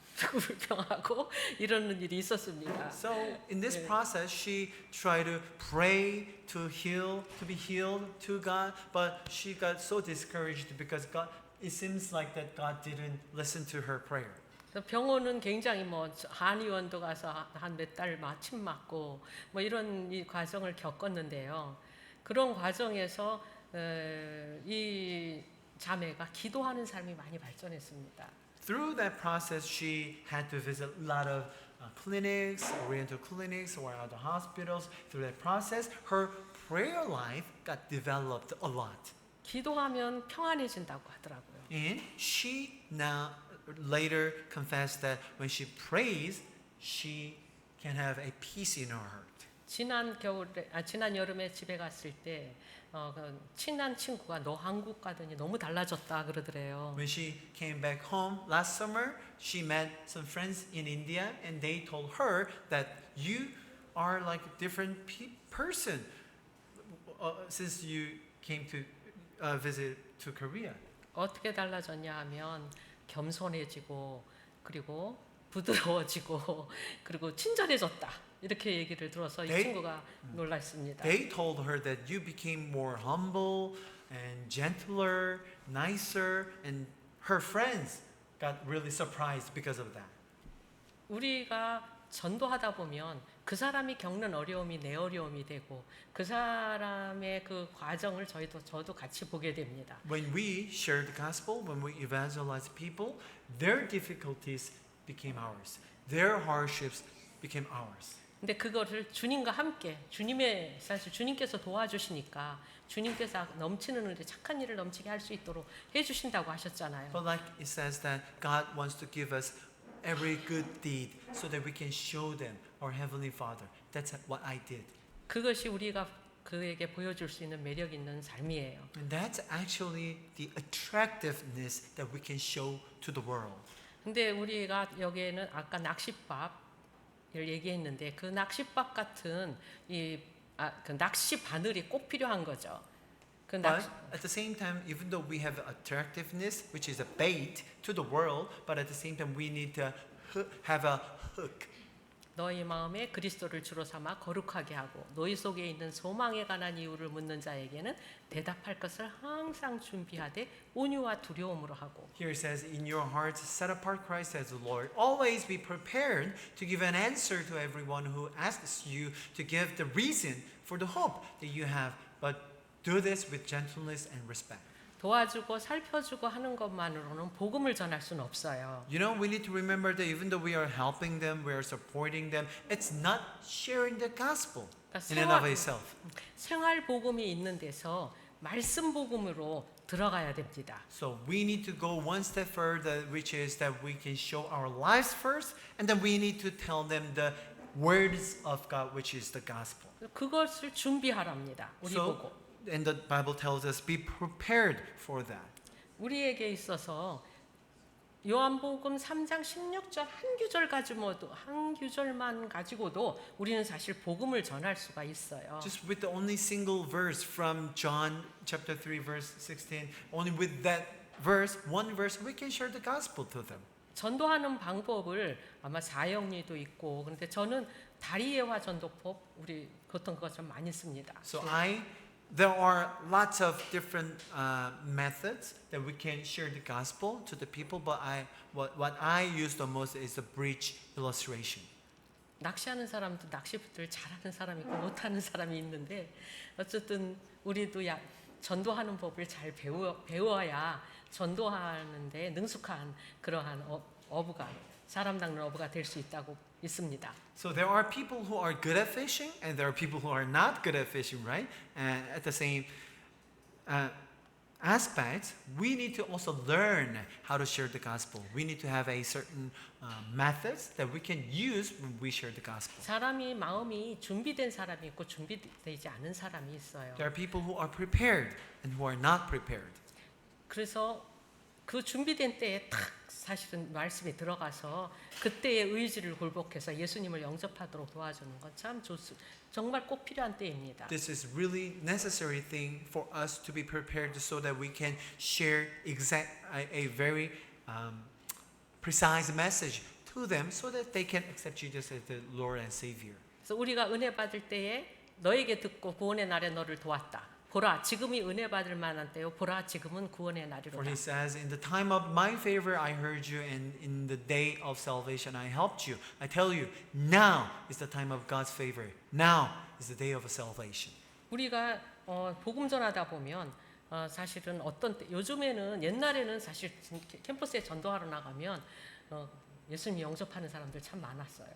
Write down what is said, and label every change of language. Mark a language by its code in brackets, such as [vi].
[ko] 불평하고 이러는 일이 있었습니다. [en] So in this process, she tried to pray to be healed to God, but she got so discouraged because it seems like that God didn't listen to her prayer. [ko] 병원은 굉장히 뭐 한의원도 가서 한 몇 달 침 맞고 뭐 이런 이 과정을 겪었는데요. 그런 과정에서 이 자매가 기도하는 삶이 많이 발전했습니다. [en] Through that process, she had to visit a lot of clinics, oriental clinics, or other hospitals. Through that process, her prayer life got developed a lot. [ko] 기도하면 평안해진다고 하더라고요. [en] And she now later confessed that when she prays, she can have a peace in her heart. [ko] 지난 여름에 집에 갔을 때 그 친한 친구가 너 한국 가더니 너무 달라졌다 그러더래요. [en] When she came back home last summer, she met some friends in India, and they told her that you are like a different person since you came to visit to Korea. [ko] 어떻게 달라졌냐 하면 겸손해지고 그리고 부드러워지고 그리고 친절해졌다. 이렇게 얘기를 들어서 이 친구가 놀랐습니다. [en] They told her that you became more humble and gentler, nicer, and her friends got really surprised because of that. [ko] 우리가 전도하다 보면 그 사람이 겪는 어려움이 내 어려움이 되고 그 사람의 그 과정을 저도 같이 보게 됩니다. [en] When we share the gospel, when we evangelize people, their difficulties became ours. Their hardships became ours. [ko] 근데 그거를 주님과 함께 사실 주님께서 도와주시니까 주님께서 넘치는 은혜 착한 일을 넘치게 할 수 있도록 해주신다고 하셨잖아요. [en] But like it says that God wants to give us every good deed so that we can show them our heavenly Father. That's what I did. [ko] 그것이 우리가 그에게 보여줄 수 있는 매력 있는 삶이에요. [en] And that's actually the attractiveness that we can show to the world. [ko] 근데 우리가 여기에는 아까 낚싯밥을 얘기했는데 그 낚싯밥 같은 그 낚시 바늘이 꼭 필요한 거죠. 그 [en] But at the same time, even though we have attractiveness, which is a bait to the world, but at the same time we need to have a hook. [ko] 너희 마음에 그리스도를 주로 삼아 거룩하게 하고 너희 속에 있는 소망에 관한 이유를 묻는 자에게는 대답할 것을 항상 준비하되 온유와 두려움으로 하고. [en] Here it says, in your hearts set apart Christ as the Lord. Always be prepared to give an answer to everyone who asks you to give the reason for the hope that you have, but do this with gentleness and respect. [ko] 도와주고 살펴주고 하는 것만으로는 복음을 전할 수는 없어요. [en] You know, we need to remember that even though we are helping them, we are supporting them, it's not sharing the gospel in and of itself. [ko] 생활 복음이 있는 데서 말씀 복음으로 들어가야 됩니다. [en] So we need to go one step further, which is that we can show our lives first, and then we need to tell them the words of God, which is the gospel. [ko] 그것을 준비하랍니다. 우리 보고. [en] And the Bible tells us, be prepared for that. [ko] 우리에게 있어서 요한복음 3장 16절 한 구절만 가지고도 우리는 사실 복음을 전할 수가 있어요. [en] Just with the only single verse from John chapter 3 verse 16, only with that verse, one verse, we can share the gospel to them. [ko] 전도하는 방법을 아마 사형리도 있고 그런데 저는 다리예화 전도법 우리 보통 그거 좀 많이 씁니다. [en] So there are lots of different methods that we can share the gospel to the people, but what I use the most is the bridge illustration. [ko] 낚시하는 사람도 낚시를 잘하는 사람이 있고 못하는 사람이 있는데 어쨌든 우리도 전도하는 법을 잘 배워야 전도하는데 능숙한 그러한 어부가 사람 낚는 어부가 될 수 있다고 믿습니다. [en] So there are people who are good at fishing, and there are people who are not good at fishing, right? And at the same aspect, we need to also learn how to share the gospel. We need to have a certain methods that we can use when we share the gospel. [ko] 사람이 마음이 준비된 사람이 있고 준비되지 않은 사람이 있어요. [en] There are people who are prepared and who are not prepared. [ko] 그래서 그 준비된 때에 딱 사실은 말씀이 들어가서 그때의 의지를 굴복해서 예수님을 영접하도록 도와주는 건 참 정말 꼭 필요한 때입니다. [en] This is really necessary thing for us to be prepared so that we can share a very precise message to them so that they can accept Jesus as the Lord and Savior. [ko] 그래서 우리가 은혜 받을 때에 너에게 듣고 구원의 날에 너를 도왔다. 보라 지금이 은혜 받을 만한 때요. 보라 지금은 구원의 [en] For [ko] 날이로다. [en] he says, in the time of my favor I heard you, and in the day of salvation I helped you. I tell you, now is the time of God's favor. Now is the day of salvation. [ko] 우리가 복음 전하다 보면 사실은 어떤 때 요즘에는 옛날에는 사실 캠퍼스에 전도하러 나가면 예수님 영접하는 사람들 참 많았어요.